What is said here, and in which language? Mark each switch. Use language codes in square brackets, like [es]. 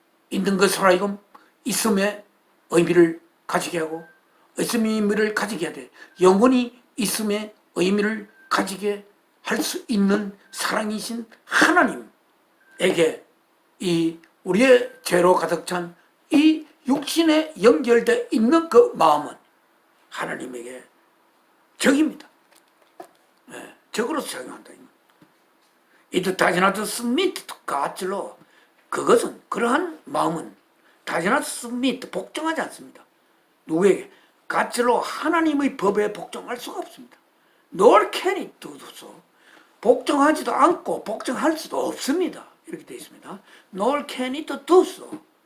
[ko] 있는 것으로 하여금 있음의 의미를 가지게 하고 있음의 의미를 가지게 하되 영원히 있음의 의미를 가지게 할 수 있는 사랑이신 하나님에게 이 우리의 죄로 가득 찬 이 육신에 연결되어 있는 그 마음은 하나님에게 적입니다. 네, 적으로서 작용한다. [en] It does not submit to God's law. [ko] 그것은, 그러한 마음은 [en] does not submit, [ko] 복종하지 않습니다. 누구에게? God's law, 하나님의 법에 복종할 수가 없습니다. [en] Nor can it do so. [ko] 복종하지도 않고 복종할 수도 없습니다. 이렇게 되어 있습니다. [en] Nor can it do so.